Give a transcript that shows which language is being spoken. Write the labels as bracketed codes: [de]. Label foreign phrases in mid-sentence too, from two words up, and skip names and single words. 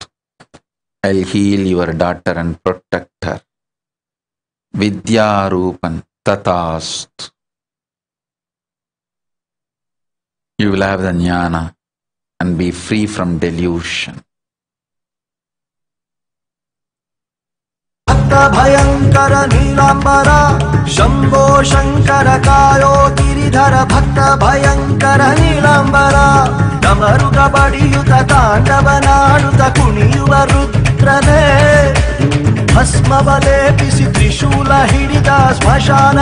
[en] I'll heal your daughter and protect her. [sa] विद्या रूपन् तथास्तु. [en] You will have the jnana and be free from delusion. [kn] ಭಯಂಕರ ನೀಲಾಂಬರ ಶಂಭೋ ಶಂಕರ ಕಾಯೋ ಗಿರಿಧರ ಭಕ್ತ ಭಯಂಕರ ನೀಲಾಂಬರ ಡಮರುಗ ಬಡಿಯುತ ತಾಂಡವನಾಡುತ್ತ ಕುಣಿಯುವ ರುದ್ರನೇ ಭಸ್ಮವ ಲೇಪಿಸಿ ತ್ರಿಶೂಲ ಹಿಡಿದ ಸ್ಮಶಾನ